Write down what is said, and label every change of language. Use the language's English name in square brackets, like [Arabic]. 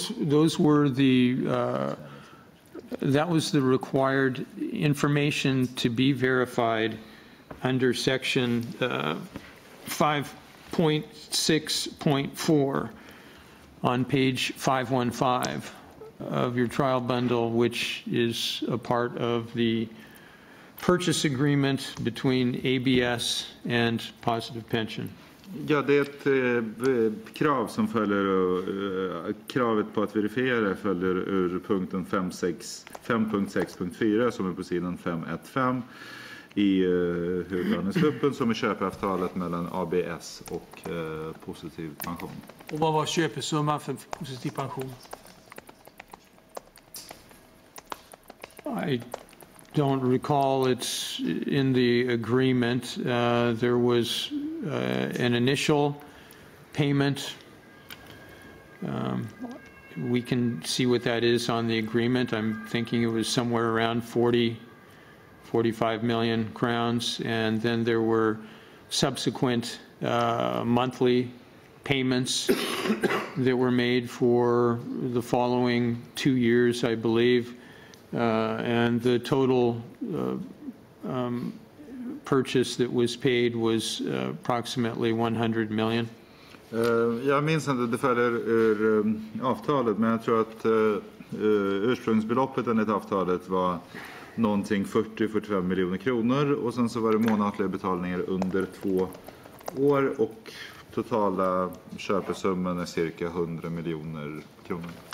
[English] Those were the that was the required information to be verified under section 5.6.4 on page 515 of your trial bundle, which is a part of the purchase agreement between ABS and Positive Pension. [Swedish] Ja, det är ett krav som följer, kravet på att verifiera följer ur punkten 5.6.4 som är på sidan 515 i huvudhandlingsgruppen som är köpeavtalet mellan ABS och Positiv pension. Och vad var köpesumman för Positiv pension? [English] I don't recall it's in the agreement. There was an initial payment. We can see what that is on the agreement. I'm thinking it was somewhere around 45 million crowns, and then there were subsequent monthly payments that were made for the following 2 years, I believe. And the total purchase that was paid was approximately 100 million. [Swedish] Jag minns inte, det följer ur avtalet, men jag tror att ursprungsbeloppet enligt avtalet var någonting 40-45 miljoner kronor och sen så var det månatliga betalningar under 2 år och totala köpesumman är cirka 100 miljoner kronor.